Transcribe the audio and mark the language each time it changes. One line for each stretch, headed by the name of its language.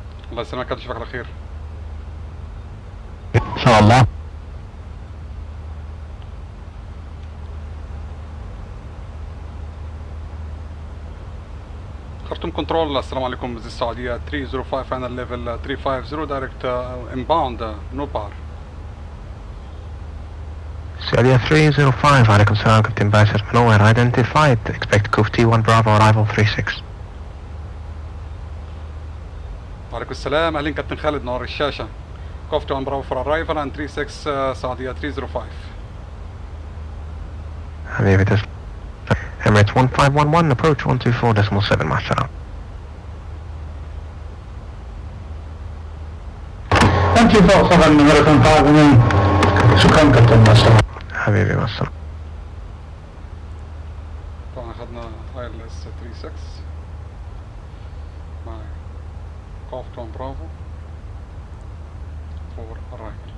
Arabic: الله يسلمك، اشوفك على خير ان شاء الله.
English: Khartoum control,
Arabic: السلام عليكم.
English: This is السعودية 305 final level 350 direct inbound NUBAR. Saudia 305,
Arabic: عليكم السلام كابتن باسل، منور.
English: Identified, expect KUVTI 1 Bravo arrival 36.
Arabic: وعليكم السلام. اهلين كابتن خالد، نور الشاشه.
English: كوفتي 1 برافو فور ارايفل عن 36 سعوديه 305.
Arabic: حبيبي تسلم.
English: Emirates 1511 approach 124.7
Arabic: مع السلامة.
English: Thank you for American 5
Arabic: شكرا كابتن مع السلامة. حبيبي مع السلامة. طبعا اخذنا ILS 36 مع
English: كوفتي 1 برافو فور ارايفل.